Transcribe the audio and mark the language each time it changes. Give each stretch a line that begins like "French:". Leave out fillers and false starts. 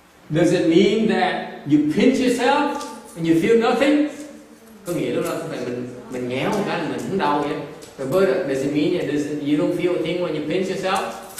English: Does it mean that you pinch yourself and you feel nothing?
Vietnamese: Có nghĩa lúc đó mình nhéo một cái là mình không đau vậy.
English: But does it mean that you don't feel a thing when you pinch yourself?